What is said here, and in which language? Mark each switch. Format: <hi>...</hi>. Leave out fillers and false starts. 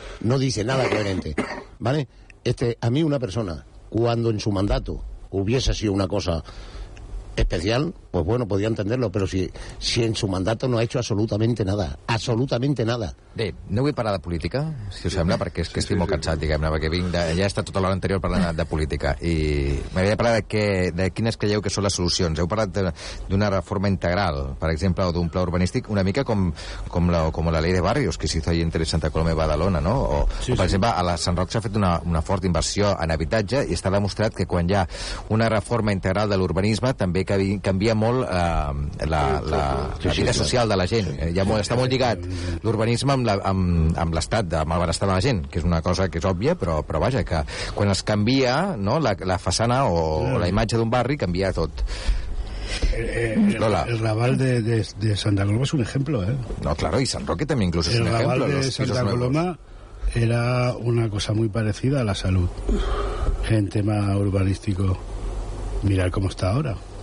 <es>No dice nada coherente, ¿vale? A mí una persona, cuando en su mandato hubiese sido una cosa especial, pues bueno, podía entenderlo, però si en su mandato no ha hecho absolutamente nada.</es> <ca>Bé, no vull parlar de política, si us sembla, perquè és que estic molt cansat, diguem-ne, perquè ja he estat tota l'hora anterior parlant de política, i m'agradaria parlar de quines creieu que són les solucions. Heu parlat d'una reforma integral, per exemple, o d'un pla urbanístic, una mica com</ca> <es>la ley de barrios que se hizo ahí entre</es> <ca>Santa Coloma i Badalona, no? O per exemple, a la Sant Roc s'ha fet una forta inversió en habitatge i està demostrat que quan hi ha una reforma integral de l'urbanisme també canvia molt la vida social de la gent. Està molt lligat l'urbanisme amb l'estat, amb el benestar de la gent, que és una cosa que és òbvia, però vaja, que quan es canvia, no, la façana o la imatge d'un barri, canvia tot.</ca> <es>El Raval de Santa Coloma es un ejemplo, ¿eh? No, claro, y San Roque también incluso es un ejemplo. El Raval de Santa Coloma era una cosa muy parecida a la salud en tema urbanístico. Mirar cómo está ahora.</es>